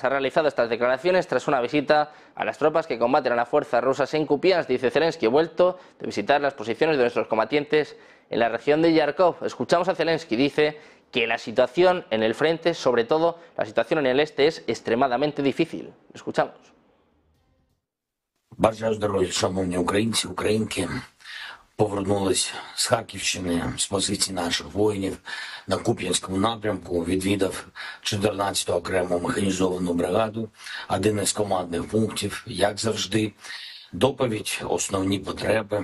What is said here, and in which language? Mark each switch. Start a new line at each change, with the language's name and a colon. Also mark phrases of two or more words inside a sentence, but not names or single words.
Spanish: Ha realizado estas declaraciones tras una visita a las tropas que combaten a las fuerzas rusas en Kupiansk. Dice Zelensky, he vuelto de visitar las posiciones de nuestros combatientes en la región de Yarkov. Escuchamos a Zelensky, dice que la situación en el frente, sobre todo la situación en el este, es extremadamente difícil. Escuchamos.
Ukrainian: Бажаю здоров'я, шановні українці, українки. Повернулись з Харківщини, з позицій наших воїнів на Куп'янському напрямку, відвідав 14-ту окрему механізовану бригаду, один із командних пунктів, як завжди, доповідь, основні потреби.